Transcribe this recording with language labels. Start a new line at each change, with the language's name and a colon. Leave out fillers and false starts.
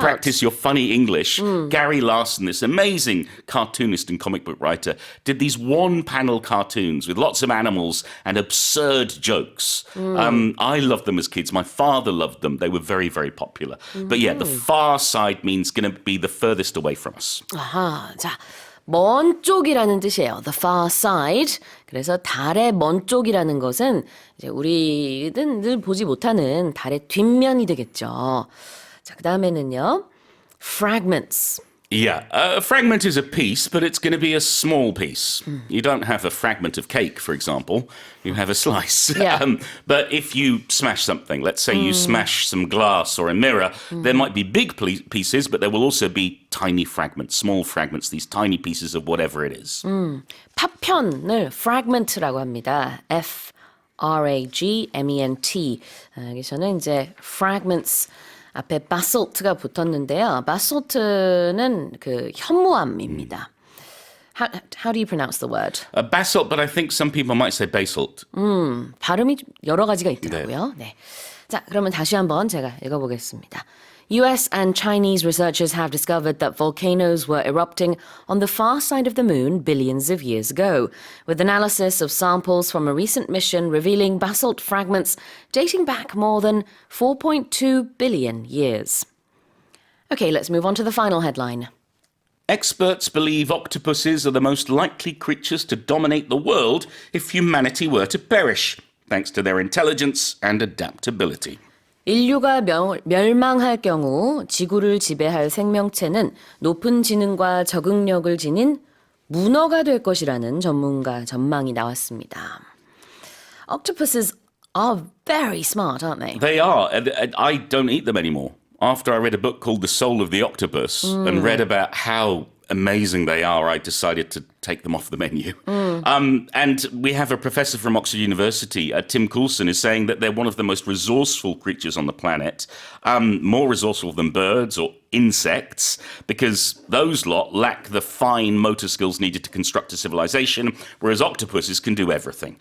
English: practice your funny English, Gary Larson, this amazing cartoonist and comic book writer, did these one-panel cartoons with lots of animals and absurd jokes. I loved them as kids. My father loved them. They were very, very popular. But yeah, the far side means going to be the furthest away from us.
Korean: 아하, 자, 먼 쪽이라는 뜻이에요.
English: The far side.
Korean: 그래서 달의 먼 쪽이라는 것은 이제 우리는 늘 보지 못하는 달의 뒷면이 되겠죠. 자, 그 다음에는요. fragments.
English: Yeah, a fragment is a piece, but it's going to be a small piece. You don't have a fragment of cake, for example. You have a slice. Yeah. But if you smash something, let's say you smash some glass or a mirror, there might be big pieces, but there will also be tiny fragments, small fragments, these tiny pieces of whatever it is.
Korean: 파편을 fragment라고 합니다. fragment. 여기서는 이제 fragments 앞에 basalt가 붙었는데요. basalt는 그 현무암입니다.
English: How do you pronounce the word? Basalt, but I think some people might say basalt.
Korean: 발음이 좀 여러 가지가 있더라고요. 네. 자, 그러면 다시 한번 제가 읽어보겠습니다.
English: US and Chinese researchers have discovered that volcanoes were erupting on the far side of the moon billions of years ago, with analysis of samples from a recent mission revealing basalt fragments dating back more than 4.2 billion years. Okay, let's move on to the final headline. Experts believe octopuses are the most likely creatures to dominate the world if humanity were to perish, thanks to their intelligence and adaptability.
Korean: 인류가 멸망할 경우 지구를 지배할 생명체는 높은 지능과 적응력을 지닌 문어가 될 것이라는 전문가 전망이 나왔습니다.
English: Octopuses are very smart, aren't they? They are. I don't eat them anymore. After I read a book called The Soul of the Octopus and read about how amazing they are, I decided to take them off the menu. And we have a professor from Oxford University, Tim Coulson, is saying that they're one of the most resourceful creatures on the planet, more resourceful than birds or insects, because those lot lack the fine motor skills needed to construct a civilization, whereas octopuses can do everything.